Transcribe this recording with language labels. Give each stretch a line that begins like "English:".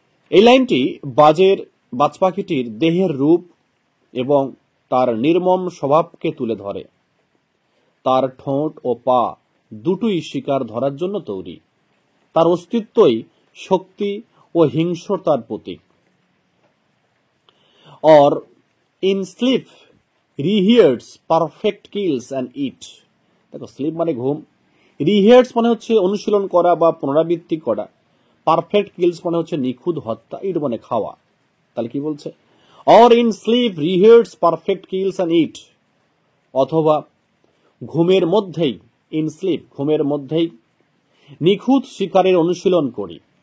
Bangla: এই লাইনটি বাজ পাখিটির দেহের রূপ এবং তার নির্মম স্বভাবকে তুলে ধরে। তার ঠোঁট ও পা দুটোই শিকার ধরার জন্য তৈরি, তার অস্তিত্বই শক্তি ও হিংস্রতার প্রতীক।
English: or in sleep rehearse perfect kills and eat।
Bangla: দেখো স্লিপ মানে ঘুম, রিহার্স মানে হচ্ছে অনুশীলন করা বা পুনরাবৃত্তি করা, পারফেক্ট কিলস মানে হচ্ছে নিখুঁত হত্যা, ইট মানে খাওয়া। তাহলে কি বলছে?
English: or in sleep rehearse perfect kills and eat,
Bangla: অথবা ঘুমের মধ্যেই, ইন স্লিপ ঘুমের মধ্যেই নিখুঁত শিকারের অনুশীলন করি।